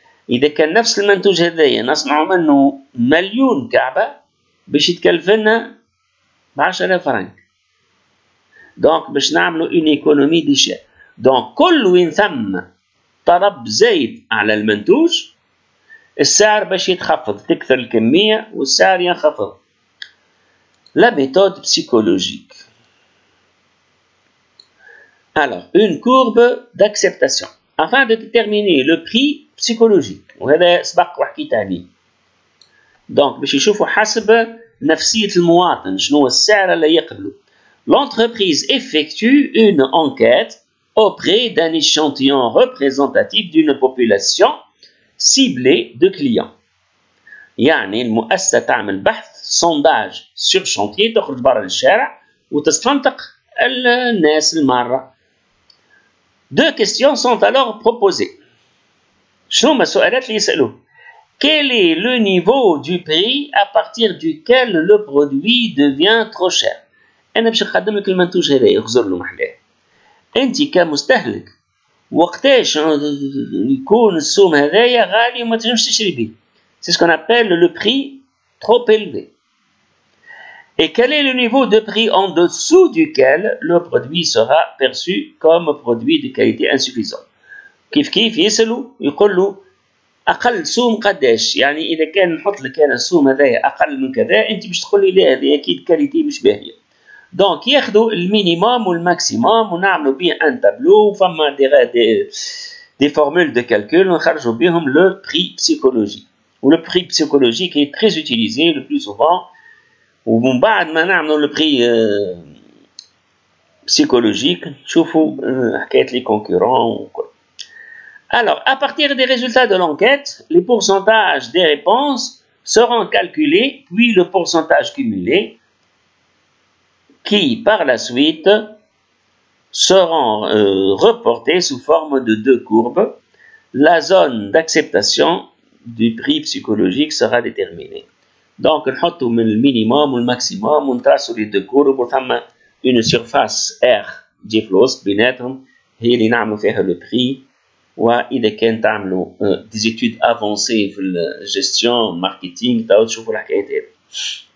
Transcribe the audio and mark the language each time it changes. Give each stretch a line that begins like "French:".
Arabic: إذا كان نفس المنتوج هذايا نصنع منه 1,000,000 كعبة باش يتكلف لنا ب10,000 فرنك. دونك باش نعملوا
French: une économie d'échelle.
Arabic: دونك كل وين ثم طلب زايد على المنتوج السعر باش يتخفض، تكثر الكمية والسعر ينخفض.
French: La méthode psychologique. Alors, une courbe d'acceptation afin de déterminer le prix psychologique.
Arabic: وهذا سبق وحكيت عليه. دونك باش يشوفوا حسب نفسية المواطن شنو السعر اللي يقبله.
French: L'entreprise effectue une enquête auprès d'un échantillon représentatif d'une population ciblée de clients.
Arabic: يعني المؤسسة تعمل بحث
French: sondage sur chantier
Arabic: تخرج برا للشارع وتستنطق الناس المارة.
French: Deux questions sont alors proposées.
Arabic: شنو هما السؤالات اللي يسألوه؟
French: Quel est le niveau du prix à partir duquel le produit devient trop cher؟
Arabic: أنا باش نقدم لك المنتوج هذا يخزر له محلاه. أنت كمستهلك وقتاش يكون السوم هذايا غالي وما تنجمش تشري به.
French: C'est ce qu'on appelle le prix trop élevé. Et quel est le niveau de prix en dessous duquel le produit sera perçu comme produit de qualité insuffisante.
Arabic: كيف يسألوا يقولوا أقل سوم قداش، يعني إذا كان نحط لك أنا السوم هذايا أقل من كذا أنت باش تقول لي لا هذه أكيد كاليتي مش باهية. دونك ياخذوا المينيموم والماكسيموم ونعملوا به ان تابلو وفما دي فورمول دو كالكول ونخرجوا بهم لو بري بسيكولوجي.
French: ولو بري بسيكولوجيك est très utilisé le plus souvent.
Arabic: ومن بعد ما نعملوا لو بري بسيكولوجيك نشوفوا حكاية لي كونكورون وكل.
French: Alors, à partir des résultats de l'enquête, les pourcentages des réponses seront calculés, puis le pourcentage cumulé, qui par la suite seront reportés sous forme de deux courbes. La zone d'acceptation du prix psychologique sera déterminée.
Arabic: Donc, نحطوا من المينيموم والماكسيموم ونتراسوا
French: les deux courbes
Arabic: وثم
French: une surface R
Arabic: دي في الوسط بيناتهم هي اللي نعملوا فيها le prix. وإذا كان تعملوا
French: des études avancées
Arabic: في الجستيون ماركتينغ تشوفوا الحكايات هذه.